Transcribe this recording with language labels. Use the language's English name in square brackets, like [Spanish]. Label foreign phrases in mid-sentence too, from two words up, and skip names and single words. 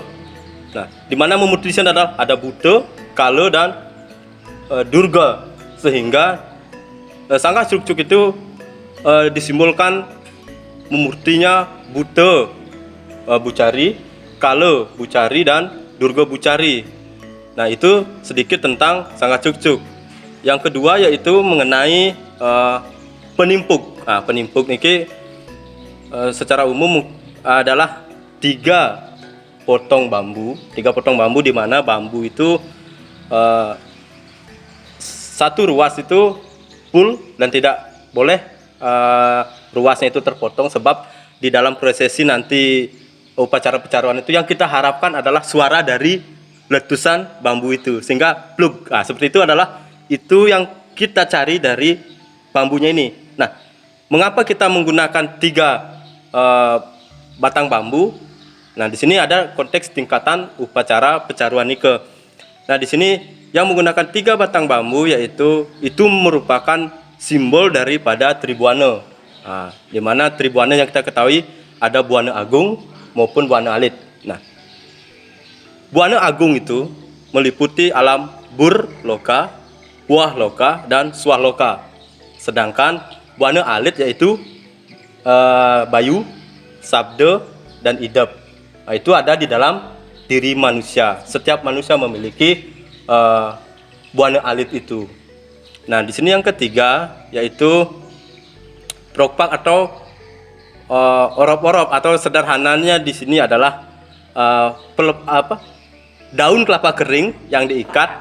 [Indonesian] Nah, di mana memurtinya adalah ada Buddha, Kala, dan Durga, sehingga sanggah cukcuk itu disimbolkan memurtinya Buddha Bucari, Kala Bucari, dan Durga Bucari. Nah, itu sedikit tentang sanggah cukcuk. Yang kedua yaitu mengenai penimpuk. Penimpuk niki secara umum adalah tiga potong bambu di mana bambu itu satu ruas itu full dan tidak boleh ruasnya itu terpotong, sebab di dalam prosesi nanti upacara pecaruan itu yang kita harapkan adalah suara dari letusan bambu itu sehingga plug. Seperti itu adalah itu yang kita cari dari bambunya ini. Nah, mengapa kita menggunakan tiga batang bambu? Nah, di sini ada konteks tingkatan upacara pecaruan nike. Nah, di sini yang menggunakan tiga batang bambu yaitu itu merupakan simbol daripada Tribuana. Di mana Tribuana yang kita ketahui ada Buana Agung maupun Buana Alit. Nah, Buana Agung itu meliputi alam Bur Loka, Buah Loka, dan Swah Loka. Sedangkan Buana Alit yaitu Bayu, Sabda, dan Idep. Itu ada di dalam diri manusia. Setiap manusia memiliki Buana Alit itu. Nah, di sini yang ketiga yaitu prokpak atau orop-orop, atau sederhananya di sini adalah daun kelapa kering yang diikat.